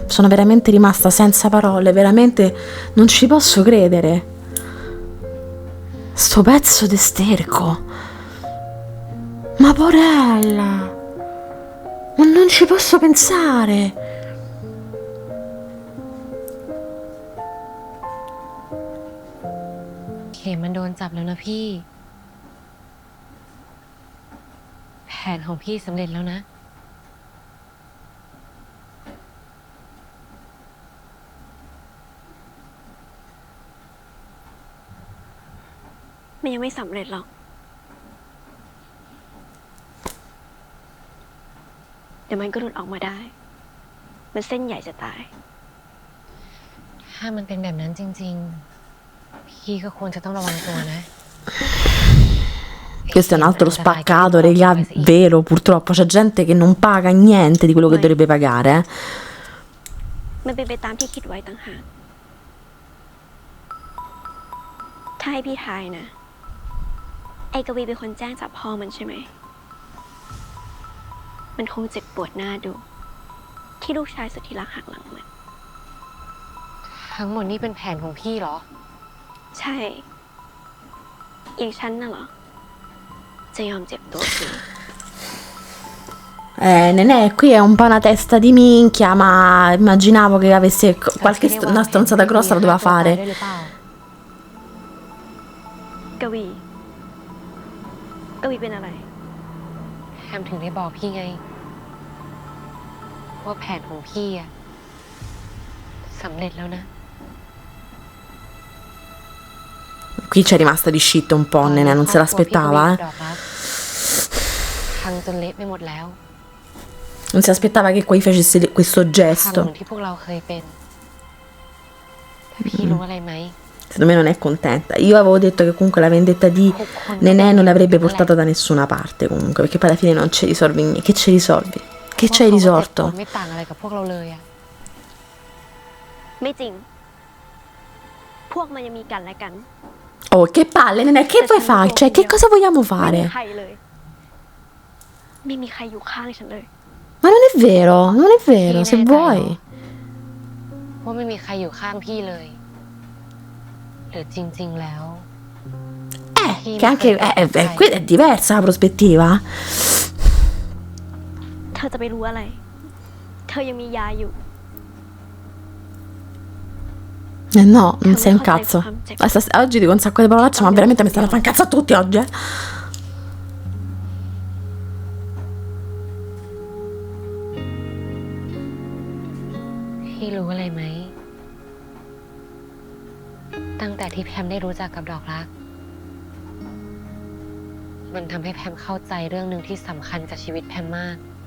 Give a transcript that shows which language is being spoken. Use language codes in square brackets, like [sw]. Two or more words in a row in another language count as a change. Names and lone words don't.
[it] Sono veramente rimasta senza parole. Veramente non ci posso credere. Sto pezzo di sterco. Ma porella. Ma non ci posso pensare. [th] Che มันโดนจับบแล้วนะพี่ แผนของพี่สำเร็จแล้วนะ มันยังไม่สำเร็จหรอก เดี๋ยวมันก็หลุดออกมาได้ มันเส้นใหญ่จะตาย ถ้ามันเป็นแบบนั้นจริงๆ พี่ก็ควรจะต้องระวังตัวนะ [it] Questo è un altro spaccato, regà, vero, purtroppo c'è gente che non paga niente di quello che dovrebbe pagare. [th] มันเป็นไปตามที่คิดไว้ต่างหาก ถ้าให้พี่ทายนะ ไอ้กวีเป็นคนแจ้งจับพ่อมันใช่ไหม มันคงเจ็บปวดหน้าดู ที่ลูกชายสุดที่รักหักหลังมัน ทั้งหมดนี่เป็นแผนของพี่เหรอ ใช่ อย่างฉันน่ะเหรอ จะยอมเจ็บตัวฟรี [it] Nenè, qui è un po' una testa di minchia, ma immaginavo che avesse una stronzata grossa la doveva fare. [th] กวีเป็นอะไร แฮมถึงได้บอกพี่ไง ว่าแผนของพี่อะสำเร็จแล้วนะ [it] Qui c'è rimasta di shit un po', Nenè, non se l'aspettava, [th] พังจนเละไปหมดแล้ว [it] Non si aspettava che Quei facesse questo [th] พังเห [it] gesto. [th] มือนที่พวกเราเคยเป็นแต่พี่รู้อะไรไหม [it] Secondo me non è contenta. Io avevo detto che comunque la vendetta di Nenè non l'avrebbe portata da nessuna parte comunque, perché poi alla fine non ci risolvi niente. Che ci risolvi? Che ci hai risolto? [th] ไม่ต่างอะไรกับพวกเราเลยอะ ไม่จริง พวกมันยังมีกันและกัน [it] Oh, che palle, Nenè, che vuoi fare? Cioè, che cosa vogliamo [th] ไม่มี [it] fare? [th] ใครเลย ไม่มีใครอยู่ข้างฉันเลย [it] Ma non è vero, non è vero, se vuoi. [th] ว่าไม่มีใครอยู่ข้างพี่เลย หรือจริงๆแล้ว [it] Che anche qui è diversa la prospettiva. [th] เธอจะไปรู้อะไร เธอยังมียาอยู่ [it] No, non sei un cazzo. Oggi dico un sacco di parolacce, ma veramente mi stanno a fare un cazzo a tutti oggi, eh. [th] พี่รู้อะไรไหม ตั้งแต่ที่แพมได้รู้จักกับดอกรัก มันทำให้แพมเข้าใจเรื่องหนึ่งที่สำคัญกับชีวิตแพมมาก